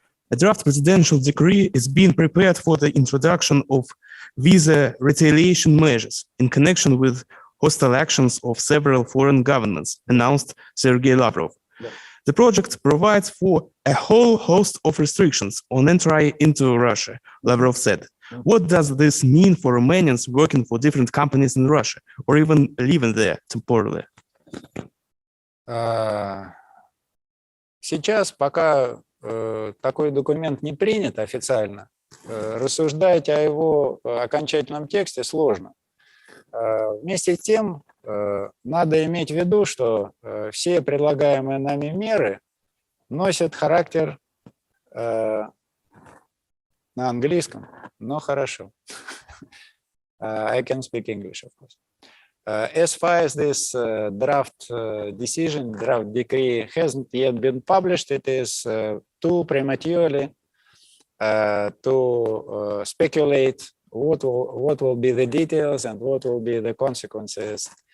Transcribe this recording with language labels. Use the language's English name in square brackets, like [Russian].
[English] A draft presidential decree is being prepared for the introduction of visa retaliation measures in connection with hostile actions of several foreign governments, announced Sergei Lavrov. Yeah. The project provides for a whole host of restrictions on entry into Russia, Lavrov said. What does this mean for Romanians working for different companies in Russia, or even living there temporarily? [Russian] Сейчас, пока такой документ не принят официально, рассуждать о его окончательном тексте сложно. Вместе с тем, надо иметь в виду, что все предлагаемые нами меры носят характер на английском, но хорошо. [English] I can speak English, of course. As far as this draft decree hasn't yet been published, it is too prematurely to speculate what will be the details and what will be the consequences